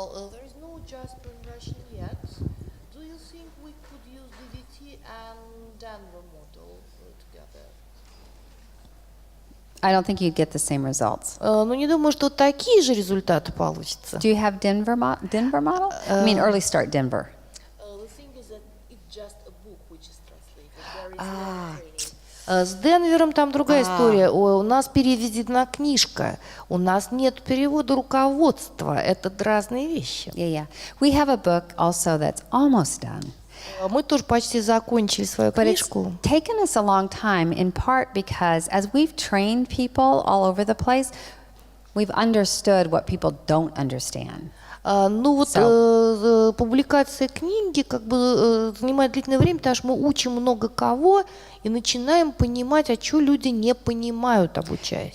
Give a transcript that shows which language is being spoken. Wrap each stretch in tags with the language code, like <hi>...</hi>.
<en>There is no Jasper in Russian yet. Do you think we could use DDT and Denver model together? I don't think you'd get the same results.</en> <ru>Но не думаю, что такие же результаты получатся.</ru> <en>Do you have Denver model? I mean, early start Denver. The thing is that it's just a book which is translated. There is no training.</en> <ru>С Денвером там другая история. У нас переведена книжка, у нас нет перевода руководства. Это разные вещи.</ru> <en>Yeah. We have a book also that's almost done.</en> <ru>Мы тоже почти закончили свою</ru> <en>But it's</en> <ru>книжку.</ru> <en>taken us a long time, in part because as we've trained people all over the place, we've understood what people don't understand.</en> <ru>Ну вот публикация книги как бы занимает длительное время, потому что мы учим много кого и начинаем понимать, а что люди не понимают, обучаясь.</ru>